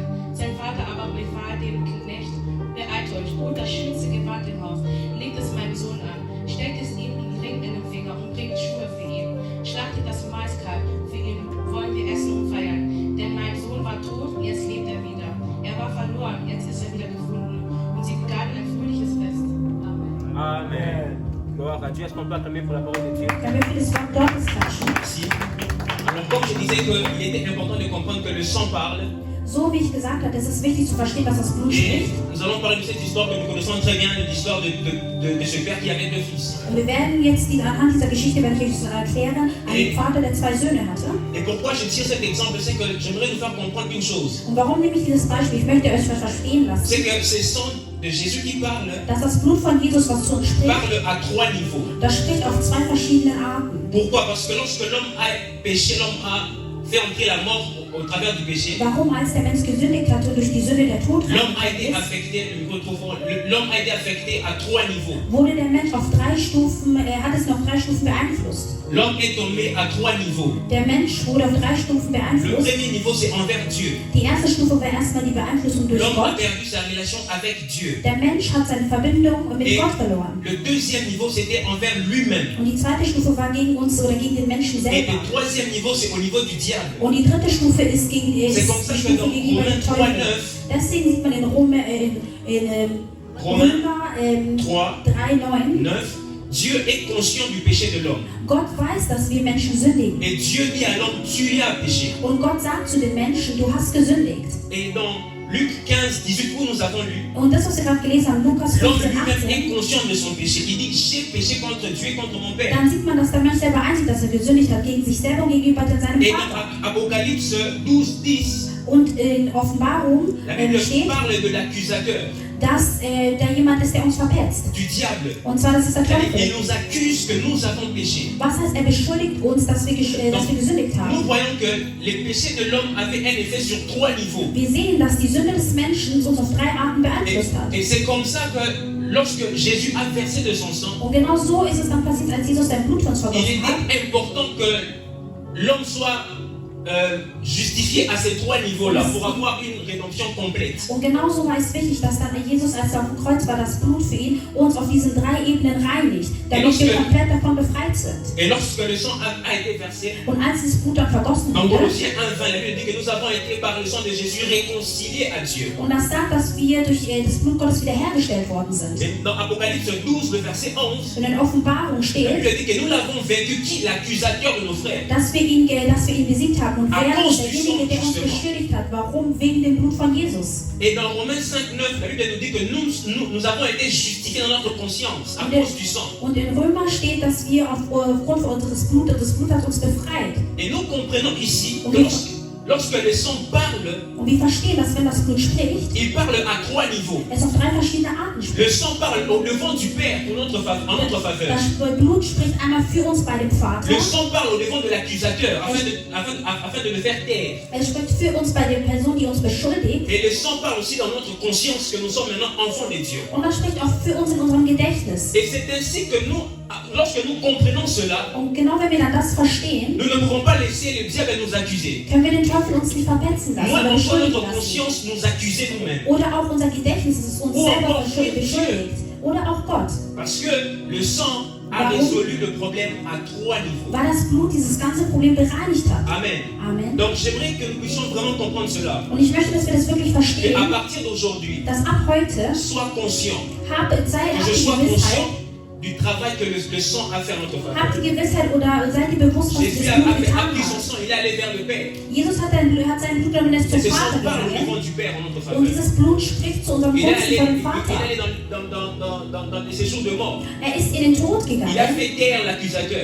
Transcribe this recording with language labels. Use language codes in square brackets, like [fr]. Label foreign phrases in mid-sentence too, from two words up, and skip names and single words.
[de] Sein Vater aber befahl dem Knecht: Beeilt euch, holt das schönste Gewand im Haus, legt es meinem Sohn an, steckt es ihm einen Ring in den Finger und bringt Schuhe für ihn. Schlachtet das Maiskalb für ihn, wollen wir essen und feiern. Denn mein Sohn war tot, jetzt lebt er wieder. Er war verloren, jetzt ist er wieder gefunden. Und sie begannen ein fröhliches Fest. Amen. [fr] Amen. Gloire à Dieu. Est-ce qu'on peut acclamer pour la parole de Dieu? [de] Können wir für das Wort Gottes klatschen? [fr] Merci. Alors, comme je disais qu'il était important de comprendre que le sang parle, [de] So wie ich gesagt habe, es ist wichtig zu verstehen, was das Blut [fr] et [de] spricht. [fr] nous allons parler de cette histoire que nous connaissons très bien, l'histoire de ce père qui avait 2 fils. [de] Und wir werden jetzt anhand dieser Geschichte, werde ich euch erklären, einen Vater, der 2 Söhne hatte. [fr] Et pourquoi je tire cet exemple, c'est que j'aimerais nous faire comprendre une chose. [de] Und warum nehme ich dieses Beispiel? Ich möchte euch was verstehen lassen. [fr] C'est que ce sang de Jésus qui parle, [de] Dass das Blut von Jesus, was zu uns spricht, [fr] parle à 3 niveaux. [de] das spricht auf 2 verschiedene Arten. [fr] Pourquoi? Parce que lorsque l'homme a péché, l'homme a fait entrer la mort au travers du péché. [de] Warum, als der Mensch gesündigt hatte, durch die Sünde der Tod [fr] L'homme a été [de] ist, [fr] affecté, l'homme a été affecté à 3 niveaux. [de] wurde der Mensch auf 3 Stufen, hat es noch 3 Stufen beeinflusst. [fr] L'homme est tombé à 3 niveaux. [de] Der Mensch wurde auf 3 Stufen [fr] Le [de] beeinflusst. [fr] premier niveau, c'est envers Dieu. [de] Die erste Stufe war erstmal die Beeinflussung durch [fr] L'homme a [de] Gott. [fr] perdu sa relation avec Dieu. [de] Der Mensch hat seine Verbindung mit [fr] Et [de] Gott verloren. [fr] le deuxième niveau, c'était envers lui-même. [de] Und die zweite Stufe war gegen uns oder gegen den Menschen [fr] Et [de] selber. [fr] le troisième niveau, c'est au niveau du diable. [de] Und die dritte Stufe ist gegen die [fr] C'est comme ça que [de] Stufe [fr] dans [de] gegenüber [fr] Romains [de] dem [fr] 3, [de] Teufel. [fr] 9, [de] Deswegen sieht man in Römer [fr] 3, [de] 3,9. [fr] 9, Dieu est conscient du péché de l'homme. [de] Gott weiß, dass wir Menschen sündigen. [fr] Et Dieu dit à l'homme, tu as péché. [de] Und Gott sagt zu den Menschen, du hast gesündigt. [fr] Et dans Luc 15, 18, où nous avons lu, [de] Und das, was wir gerade gelesen haben, Lukas [fr] l'homme [de] 15, [fr] lui-même [de] 18, [fr] est conscient de son péché. Il dit, j'ai péché contre Dieu et contre mon Père. [de] dann sieht man, dass der Mensch selber einsieht, dass er gesündigt hat gegen sich selber und gegenüber seinem [fr] Et [de] Vater. [fr] dans Apocalypse 12, 10, [de] Und in Offenbarung [fr] la Bible [de] steht, [fr] parle de l'accusateur, [de] dass da jemand ist, der uns verpetzt. [fr] du diable. [de] Und zwar, das ist der [fr] Il [de] Teufel. [fr] nous accuse que nous avons péché. [de] Was heißt, er beschuldigt uns, dass wir gesündigt [fr] Nous [de] haben? [fr] voyons que les péchés de l'homme avaient un effet sur 3 niveaux. [de] Wir sehen, dass die Sünde des Menschen uns auf 3 Arten beeinflusst hat. [fr] Et c'est comme ça que lorsque Jésus a versé de son sang, [de] Und genau so ist es dann passiert, als Jesus sein Blut für uns [fr] il [de] vergossen hat. [fr] était important que l'homme soit justifié à ces 3 niveaux-là pour avoir une rédemption complète. [de] Und genauso war es wichtig, dass dann Jesus, als er auf dem Kreuz war, das Blut für ihn uns auf diesen 3 Ebenen reinigt, damit wir komplett davon befreit sind. [fr] Et lorsque le sang a été versé, [de] Und als das Blut dann vergossen [fr] dans [de] wurde, [fr] Colossiens 1:20, la Bible dit que nous avons été par le sang de Jésus réconciliés à Dieu. [de] und das sagt, dass wir durch das Blut Gottes wiederhergestellt worden sind. [fr] Et dans Apocalypse 12, le verset 11, [de] Und in Offenbarung [fr] la [de] steht, [fr] Bible dit que nous l'avons vaincu, qui? L'accusateur de nos frères. [de] dass wir ihn besiegt haben. Und wer ist derjenige, der uns beschuldigt hat? Warum? Wegen dem Blut von Jesus. [fr] Et dans Romains 5:9, la Bible nous dit que nous avons été justifiés dans notre conscience à cause du sang. [de] Und in Römer steht, dass wir aufgrund unseres Blutes, das Blut hat uns befreit. [fr] Et nous comprenons ici [de] Und [fr] que lorsque le sang parle, [de] Und wir verstehen, dass wenn das Blut spricht, [fr] il parle à 3 niveaux. [de] es auf 3 verschiedene Arten spricht. [fr] Le sang parle au devant du Père en notre faveur. [de] Das Blut spricht einmal für uns bei dem Vater. [fr] Le sang parle au devant de l'accusateur afin de le faire taire. [de] Es spricht für uns bei der Person, die uns beschuldigt. [fr] Et le sang parle aussi dans notre conscience que nous sommes maintenant enfants de Dieu. [de] Und das spricht auch für uns in unserem Gedächtnis. [fr] Et c'est ainsi que nous, lorsque nous comprenons cela, [de] Und genau wenn wir dann das verstehen, [fr] nous ne pourrons pas laisser le diable nous accuser. [de] können wir den Teufel uns nicht verpetzen lassen [fr] Moi, [de] oder [fr] nous sommes [de] beschuldigen [fr] notre [de] lassen. [fr] conscience nous accuser nous-mêmes. [de] Oder auch unser Gedächtnis, dass es uns Oh, selber oh, beschuldigt. Oder auch Gott. [fr] Parce que le sang a résolu le problème à 3 niveaux. [de] Weil das Blut dieses ganze Problem bereinigt hat. [fr] Amen. [de] Amen. [fr] Donc j'aimerais que nous puissions vraiment comprendre cela. [de] Und ich möchte, dass wir das wirklich [fr] Et à [de] verstehen, [fr] partir d'aujourd'hui, [de] dass ab heute [fr] sois conscient. [de] sei [fr] Que je sois [de] die Gewissheit, [fr] conscient du travail que le sang a fait en notre faveur. [de] habt die Gewissheit oder seid ihr bewusst, was [fr] Jésus [de] das [fr] a [de] Blut getan [fr] appris son [de] hat. [fr] sang, il est allé vers le Père. [de] Jesus hat sein Blut genommen und ist [fr] Et [de] zum [fr] ce sang [de] Vater [fr] parle au [de] gegangen. [fr] devant du Père en notre [de] Und [fr] faveur. [de] dieses Blut spricht zu unserem [fr] Il est [de] Wunsch [fr] allé, [de] von dem [fr] il est [de] Vater. [fr] allé dans les séjours de mort. [de] Ist in den Tod [fr] Il a [de] gegangen [fr] fait taire l'accusateur.